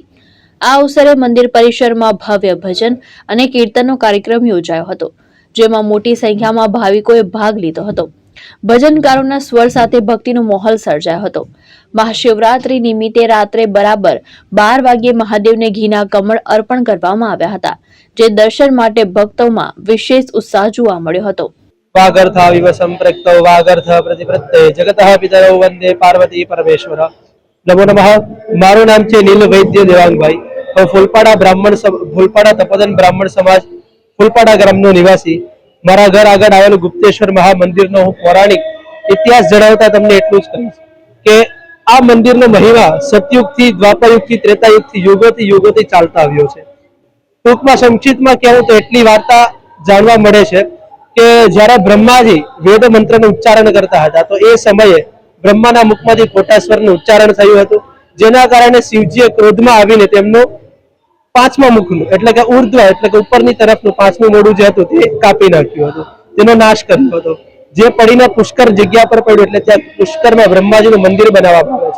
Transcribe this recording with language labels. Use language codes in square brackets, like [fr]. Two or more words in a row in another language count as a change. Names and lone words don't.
[gu] આ અવસરે મંદિર પરિસરમાં ભવ્ય ભજન અને કીર્તનનો કાર્યક્રમ યોજાયો હતો, જેમાં મોટી સંખ્યામાં ભાવિકોએ ભાગ લીધો હતો। ભજનકારોના સ્વર સાથે ભક્તિનો માહોલ સર્જાયો હતો। મહાશિવરાત્રી નિમિત્તે રાત્રે બરાબર 12 વાગ્યે મહાદેવને ઘીના કમળ અર્પણ કરવામાં આવ્યા હતા, જે દર્શન માટે ભક્તોમાં વિશેષ ઉત્સાહ જોવા મળ્યો હતો। [sa] वागर्थाविव संप्रक्तौ वागर्थ प्रतिपत्ते जगतः पितरौ वंदे पार्वती परमेश्वर। नमो नमः। [gu] મારૂ નામ છે નીલ વૈદ્ય દેવાંગભાઈ। ફૂલપાડા તપોધન બ્રાહ્મણ સમાજ ફૂલપાડા ગ્રામનો નિવાસી। મારા ઘર આગળ आवेલું ગુપ્તેશ્વર મહામંદિરનો હું પૌરાણિક ઇતિહાસ જણાવતા તમને એટલું જ કહીશ કે આ મંદિરનો મહિમા સતયુગથી દ્વાપરયુગથી ત્રેતાયુગથી યુગોથી ચાલતા આવ્યો છે। ટૂંકમાં સંક્ષિપ્તમાં કહેવું તો એટલી વાર્તા જાણવા મળે છે કે જ્યારે બ્રહ્માજી વેદ મંત્રનું ઉચ્ચારણ કરતા હતા તો એ સમયે બ્રહ્માના મુખમાંથી ખોટા સ્વરનું ઉચ્ચારણ થયું હતું, જેના કારણે શિવજીએ ક્રોધમાં આવીને તેમનું પાંચમા મુખનું એટલે કે ઉર્ધ્વ એટલે કે ઉપરની તરફનું પાંચમું મોઢું જે હતું તે કાપી નાખ્યું હતું, તેનો નાશ કર્યો હતો, જે પડીને પુષ્કર જગ્યા પર પડ્યું એટલે ત્યાં પુષ્કરમાં બ્રહ્માજીનું મંદિર બનાવવામાં આવે છે।